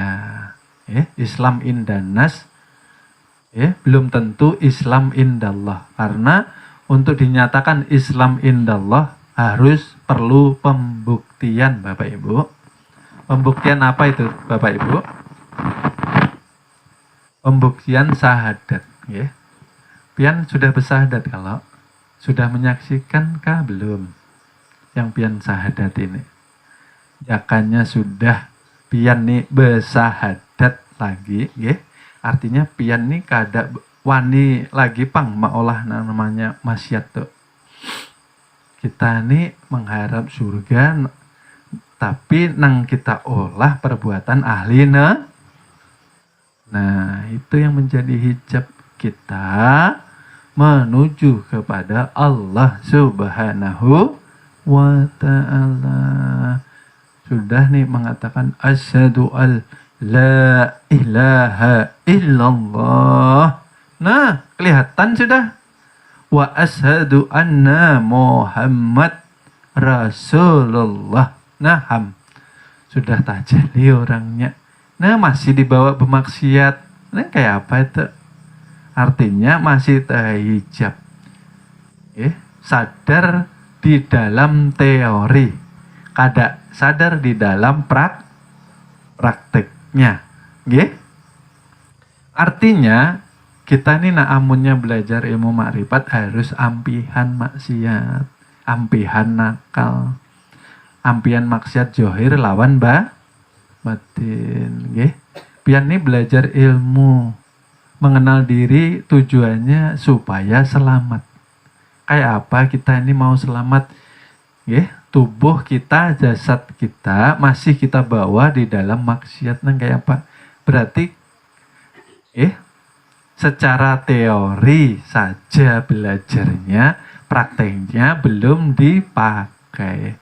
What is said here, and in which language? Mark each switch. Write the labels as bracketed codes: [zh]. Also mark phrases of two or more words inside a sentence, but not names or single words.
[id] Islam indanas, belum tentu Islam indallah. Karena untuk dinyatakan Islam indallah harus perlu pembuktian Bapak Ibu. Pembuktian apa itu Bapak Ibu? Pembuktian syahadat, ya. [bjn] Pian sudah bersahadat kalau sudah menyaksikan kah belum? Yang pian syahadat ini. Jakanya sudah pian nih bersahadat lagi, ya. Artinya pian nih kada wani lagi pang maolah namanya maksiat tuh. [id] Kita nih mengharap surga, tapi nang kita olah perbuatan ahli nah, itu yang menjadi hijab kita menuju kepada Allah [ar] Subhanahu wa ta'ala. [id] Sudah nih mengatakan [ar] asyhadu an la ilaha illallah. [id] Nah, kelihatan sudah. [ar] Wa asyhadu anna Muhammad Rasulullah. [bjn] Nah, sudah tajali orangnya. [id] Nah, masih dibawa bermaksiat. Nah, kayak apa itu? Artinya masih terhijab. Sadar di dalam teori. [bjn] Kada sadar di dalam prakteknya. Artinya, kita ini amunnya belajar ilmu makrifat harus ampihan maksiat. Ampihan nakal. Ampian maksiat johir lawan batin, nggih. Pian ini belajar ilmu, [id] mengenal diri, tujuannya supaya selamat. Kayak apa kita ini mau selamat, nggih? Tubuh kita, jasad kita masih kita bawa di dalam maksiat, nang kayak apa? Berarti, secara teori saja belajarnya, prakteknya belum dipakai.